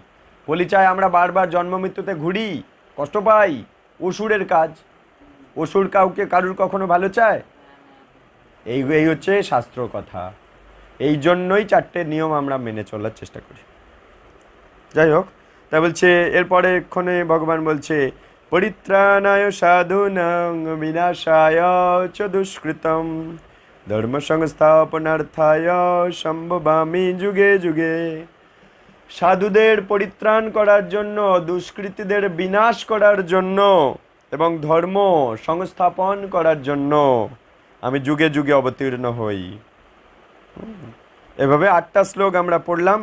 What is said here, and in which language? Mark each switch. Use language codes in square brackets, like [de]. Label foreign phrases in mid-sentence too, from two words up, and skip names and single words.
[bn] কলি চায় আমরা বারবার জন্ম মৃত্যুতে ঘুরি, কষ্ট পাই, অসুরের কাজ। অসুর কারুর কখনো ভালো চায়? এই হচ্ছে শাস্ত্র কথা। এই জন্যই 4টে নিয়ম আমরা মেনে চলার চেষ্টা করি। যাই হোক, তা বলছে এরপরে এক্ষণে ভগবান বলছে [sa] পরিত্রাণায় সাধুনাং বিনাশায় চ দুষ্কৃতম ধর্ম সংস্থাপনার্থায় সম্ভবামি যুগে যুগে। [bn] সাধুদের পরিত্রাণ করার জন্য, দুষ্কৃতীদের বিনাশ করার জন্য এবং ধর্ম সংস্থাপন করার জন্য আমি যুগে যুগে অবতীর্ণ হই। এভাবে 8টা শ্লোক আমরা পড়লাম।